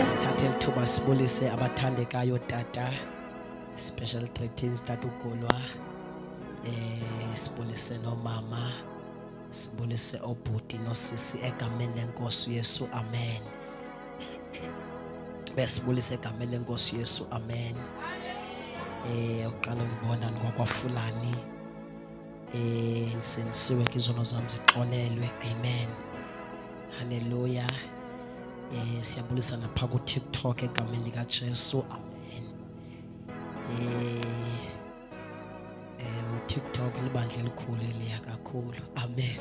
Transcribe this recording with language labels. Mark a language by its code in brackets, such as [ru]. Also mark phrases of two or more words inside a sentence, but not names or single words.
[xh] Sithathe ithuba sibulise abathandekayo tata. [en] Special greetings tata uGolwa. [xh] Sibulise nomama, sibulise obhuti nosisi egameni lenkosi Yesu, amen. Besibulise egameni lenkosi Yesu, amen. Uqala ngibona ngokwaFulani, nsinisiwe izono zami zixolelwe, amen. Hallelujah. Siyabulisa napha ku TikTok egameni lika Jesu, amen. TikTok libandla elikhulu eliya kakhulu, amen.